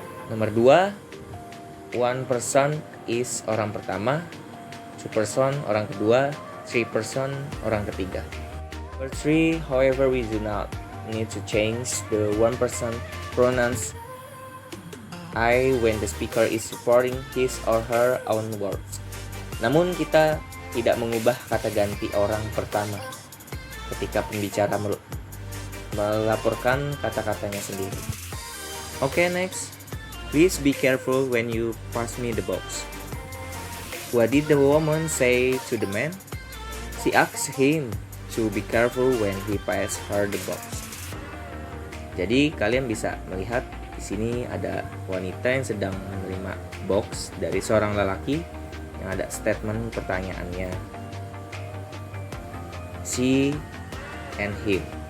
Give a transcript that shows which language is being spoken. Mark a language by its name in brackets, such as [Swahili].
[Indonesian] Nomor 2, one person is orang pertama, two person orang kedua, three person orang ketiga. [English] Number 3, however, we do not need to change the one person pronouns I when the speaker is reporting his or her own words. [Indonesian] Namun kita tidak mengubah kata ganti orang pertama ketika pembicara melaporkan kata-katanya sendiri. [English] Okay, next. Please be careful when you pass me the box. What did the woman say to the man? She asked him to be careful when he passed her the box. [Indonesian] Jadi kalian bisa melihat di sini ada wanita yang sedang menerima box dari seorang lelaki yang ada statement pertanyaannya. [English] She and him.